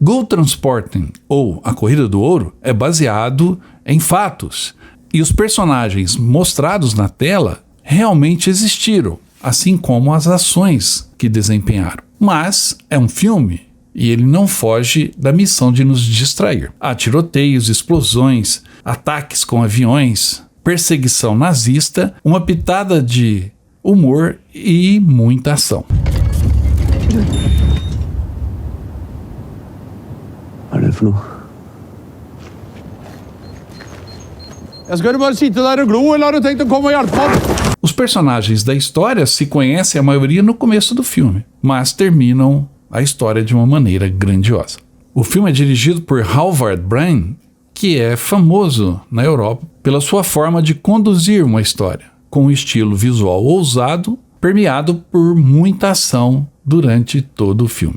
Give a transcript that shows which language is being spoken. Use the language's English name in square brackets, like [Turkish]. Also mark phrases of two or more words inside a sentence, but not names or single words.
[Portuguese] Gulltransporten, ou A Corrida do Ouro, é baseado em fatos, e os personagens mostrados na tela realmente existiram, assim como as ações que desempenharam. Mas é um filme e ele não foge da missão de nos distrair. Há tiroteios, explosões, ataques com aviões, perseguição nazista, uma pitada de humor e muita ação. [Norwegian] Hva er det for noe? Skal du bare sitte der og glo, eller har du tenkt å komme og hjelpe oss? [Portuguese] Os personagens da história se conhecem a maioria no começo do filme, mas terminam a história de uma maneira grandiosa. O filme é dirigido por Halvard Brein, que é famoso na Europa pela sua forma de conduzir uma história, com um estilo visual ousado, permeado por muita ação durante todo o filme.